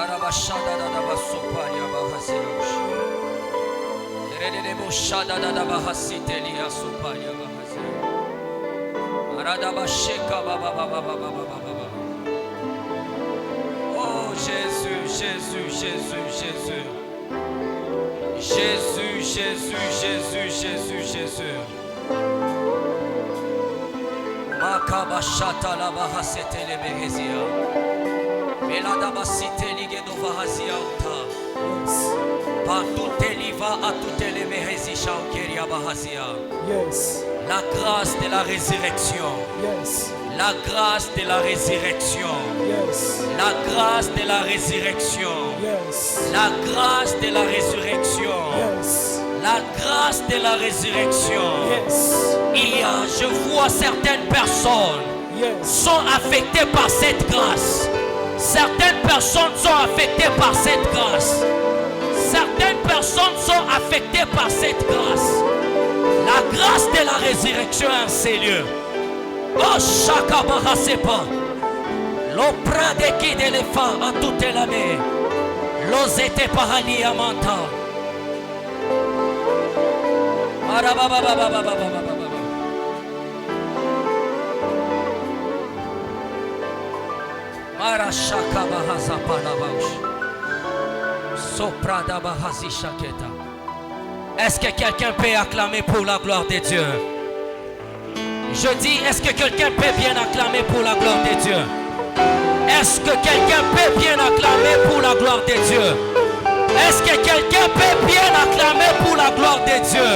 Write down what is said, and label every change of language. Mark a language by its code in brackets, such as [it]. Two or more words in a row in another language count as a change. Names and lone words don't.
[fr] Oh Jésus, Jésus, Jésus, Jésus. Jésus, Jésus, Jésus, Jésus, Jésus. Makabashata la bahasete le behezia. Melada basite ligedo bahazia uta. Partout liva à toutes les behezisha ukeria bahazia. Yes. La grâce de la résurrection. Yes. La grâce de la résurrection. Yes. La grâce de la résurrection. Yes. La grâce de la résurrection. Yes. La grâce de la résurrection. Yes. Je vois certaines personnes Yes. sont affectées par cette grâce. Certaines personnes sont affectées par cette grâce. Certaines personnes sont affectées par cette grâce. La grâce de la résurrection en ces lieux. Oh, chaka bahasepa. L'opra de qui d'éléphant à toute la mer. L'osete pahali amanta. Marashaka bahazapa la bauche. Soprada bahazi shaketa. Est-ce que quelqu'un peut acclamer pour la gloire de Dieu? Je dis, est-ce que quelqu'un peut bien acclamer pour la gloire de Dieu? Est-ce que quelqu'un peut bien acclamer pour la gloire de Dieu? Est-ce que quelqu'un peut bien acclamer pour la gloire de Dieu?